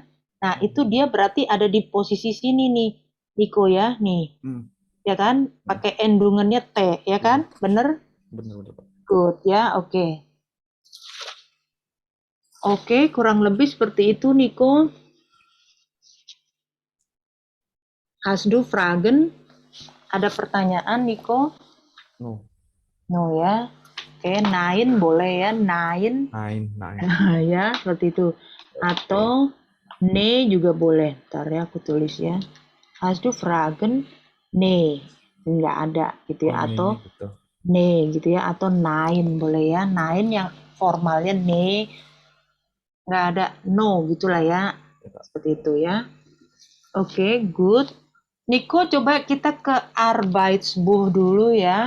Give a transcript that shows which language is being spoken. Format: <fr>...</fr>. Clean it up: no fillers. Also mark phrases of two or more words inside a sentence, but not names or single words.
<id>Nah, itu dia berarti ada di posisi sini nih, Niko ya, nih. Ya kan? Pakai endungannya T, ya kan? Bener? Bener. Good ya, oke. Oke, kurang lebih seperti itu, Niko.</id> <de>Hast du Fragen?</de> <id>Ada pertanyaan, Niko?</id> <en>No.</en> <id>No ya. Oke, nein boleh ya,</id> <de>nein. Nein.</de> <id>Ya, seperti itu. Atau ne juga boleh. Ntar ya aku tulis ya.</id> <de>Hast du Fragen? Ne.</de> <id>Enggak ada gitu ya. Atau Gitu. ne gitu ya. Atau nein boleh ya. Nein yang formalnya ne. Enggak ada no gitulah ya. Seperti itu ya. Oke, good. Niko, coba kita ke Arbeitsbuch dulu ya.</id>